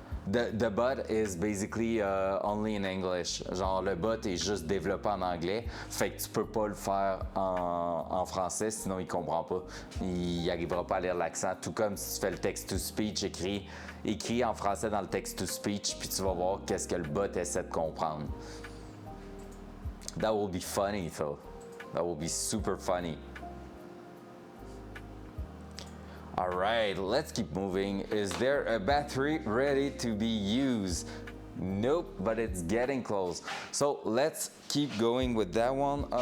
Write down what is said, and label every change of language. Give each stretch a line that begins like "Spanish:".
English: The bot is basically only in English.
French: Genre, le bot est juste développé en anglais. Fait que tu peux pas le faire en français, sinon il comprend pas. Il arrivera pas à lire l'accent. Tout comme si tu fais le text-to-speech écrit en français dans le text-to-speech, puis tu vas voir qu'est-ce que le bot essaie de comprendre.
English: That will be funny, though. That will be super funny. All right, let's keep moving. Is there a battery ready to be used? Nope, but it's getting close. So let's keep going with that one.